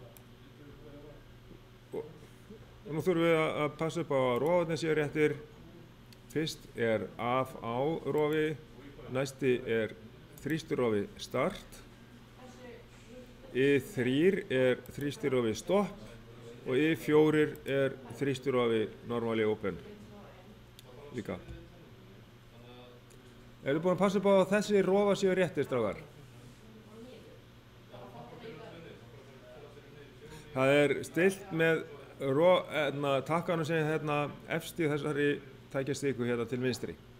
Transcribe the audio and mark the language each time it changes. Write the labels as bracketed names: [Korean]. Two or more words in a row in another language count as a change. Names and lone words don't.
[Icelandic] Og nú þurfum við að passa upp á að rofarnir séu réttir. Fyrst af á rofi, næsti þrýstirofi start, I3 þrýstirofi stopp og I4 þrýstirofi [English] normally open [Icelandic] líka. Erum við búin að passa upp á að þessi rofa séu réttir, strákar? Það stillt með takkanum sem efst í þessari tækjastiku hérna til vinstri.